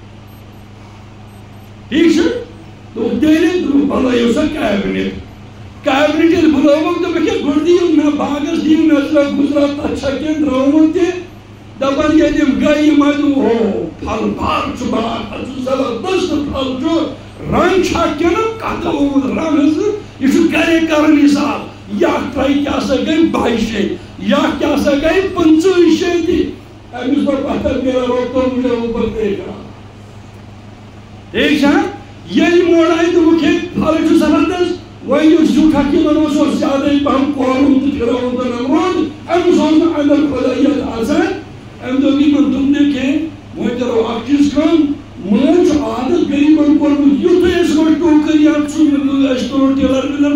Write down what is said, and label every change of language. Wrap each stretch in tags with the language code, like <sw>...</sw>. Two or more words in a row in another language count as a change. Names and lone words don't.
<ks>ٹھیٖک چھا دوٚپُکھ تیٚلہِ دوٚپُکھ بَلٲیِو سا کیبنِٹ ییٚلہِ بُلٲوُکھ دوٚپُکھ ہے گۄڈٕ دِیِو مےٚ باغس دِیِو نظرا گُزرا تتھ چھا کینٛہہ درٛامُت تہِ دپان ییٚلہِ یِم گٔے یِم دوٚپ ہو پھل بار چھُ باغ اتھ چھُ زبردست پھل چھُ رنگ چھا کِنہٕ کتھ آمُت رنگ حظ یہِ چھُ گرے کران حساب یتھ ترٛٲے کیٛاہ سا گٔے 22 شیٚتہِ یتھ کیٛاہ سا گٔے 25 شیٚتہِ أمِس دوٚپ پتھر نیرا روٚپتو</ks> <ur>مجھے اوپر</ur> <ks>دے کران ٹھیٖک چھا ییٚلہِ مور آیہِ دوٚپُکھ ہے پھل چھُ زبردست وۄنۍ یُس زیُٹھکھ یِمن اوس زیادے پہم کورُن تہٕ پھِرٲوُن تہٕ نمرود أمِس اوس نہٕ اندر خۄدٲیِیت آسان أمۍ دوٚپ یِمن دوٚپنکھ ہے وۄنۍ کرو اکھ چیٖز کٲم مٲلۍ چھُ عادت غریٖبن کوٚرمُت یُتھُے أسۍ وۄنۍ ٹوٗکر یا أسۍ تُلو ٹِلر وِلر</ks>